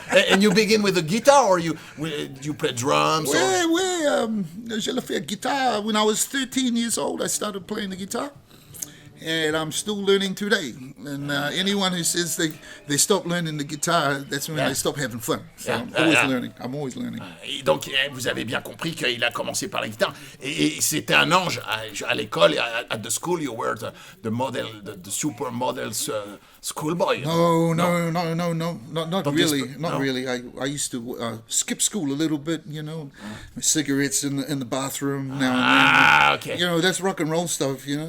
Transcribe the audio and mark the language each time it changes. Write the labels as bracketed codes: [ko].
[en] And you begin with the guitar, or you play drums? [fr] Je le fais guitar. [en] When I was 13 years old, I started playing the guitar. And I'm still learning today. And anyone who says they stop learning the guitar, that's when they stop having fun. So I'm always learning. [fr] Donc, vous avez bien compris qu'il a commencé par la guitare. Et c'était un ange à l'école. [en] At the school, you were the model, the super models schoolboy. No, not really. Not really. I used to skip school a little bit, you know. Cigarettes in the bathroom now and then. Okay. You know, that's rock and roll stuff, you know.